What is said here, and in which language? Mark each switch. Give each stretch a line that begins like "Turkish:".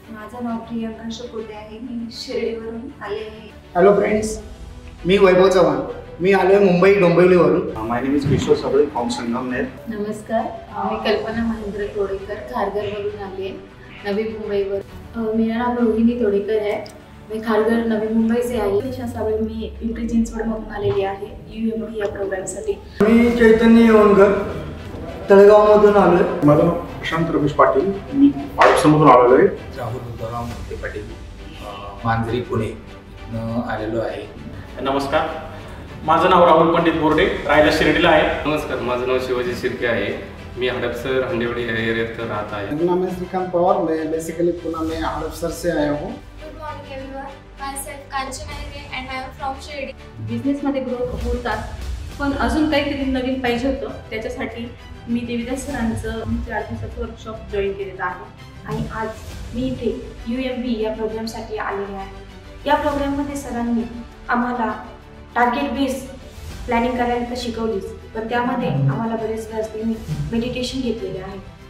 Marathi: माझं नाव प्रियंका शुकुटे आहे. मी शिर्डीवरून आले आहे. हॅलो फ्रेंड्स, मी वैभव चव्हाण. मी आलोय मुंबई डोंबिवलीवरून.
English: My name is Kishore Sable from Sangamner.
Marathi: नमस्कार, मी कल्पना महेंद्र तोडेकर खारघरवरून आली आहे, नवी मुंबईवर।
Hindi: मेरा नाम रोहिणी तोडेकर है, मैं खारघर नवी मुंबई से आई हूँ।
Marathi: मी पिंपरी चिंचवडमधून आलेली आहे UMB या प्रोग्रामसाठी। मी चैतन्य येवणकर, तळेगावमधून आलोय। माझं नाव प्रशांत रमेश पाटील, मी आडसमधून आलेलो आहे। राहुल उद्धवराव मोहिते पाटील, मांजरी पुणे आलेलो आहे। नमस्कार, माझं नाव राहुल पंडित बोर्डे, राहायला शिर्डीला आहे। नमस्कार, माझं नाव शिवाजी शिर्के आहे, मी हडपसर हंडेवडी एरियात राहत आहे।
Hindi: मेरा नाम है श्रीकांत पवार, मैं बेसिकली पुणे में हड़पसर से आया हूँ।
English: Good morning everyone, myself Kanchana Hegde and I am from Shirdi.
Marathi: बिझनेसमध्ये ग्रोथ होतात, पण अजून काहीतरी नवीन पाहिजे होतं, त्याच्यासाठी मी देवीदास सरांचं 4 दिवसाचं वर्कशॉप जॉईन केलेलं आहे आणि आज मी इथे UMB या प्रोग्रामसाठी आलेले आहे। या प्रोग्राममध्ये सरांनी आम्हाला टार्गेट बेस प्लॅनिंग करायला तर शिकवलीच, पण त्यामध्ये आम्हाला बरेच वेळा त्यांनी मेडिटेशन घेतलेले आहे।